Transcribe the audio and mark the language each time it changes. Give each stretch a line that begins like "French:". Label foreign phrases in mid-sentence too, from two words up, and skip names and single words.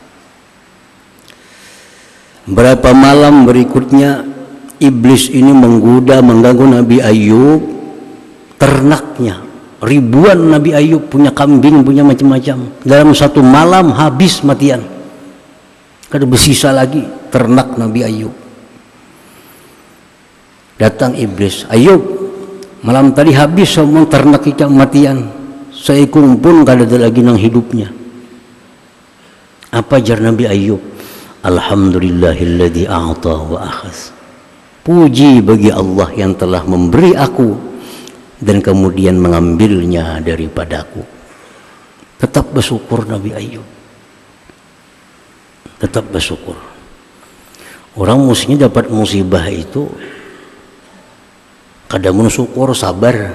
Indonesian: Berapa malam berikutnya iblis ini menggoda, mengganggu Nabi Ayub, ternaknya ribuan Nabi Ayub, punya kambing, punya macam-macam.
Banjar: Dalam satu malam habis matian, kada bersisa lagi ternak Nabi Ayub. Datang iblis, "Ayub, malam tadi habis semua ternak ikan matian, seekor pun kada ada lagi nang hidupnya." Apa jar Nabi Ayub?
Arabic: "الحمد لله الذي أعطى وأخذ."
Indonesian: Puji bagi Allah yang telah memberi aku dan kemudian mengambilnya daripadaku. Tetap bersyukur Nabi Ayub. Tetap bersyukur. Orang mestinya dapat musibah itu kada bersyukur, sabar.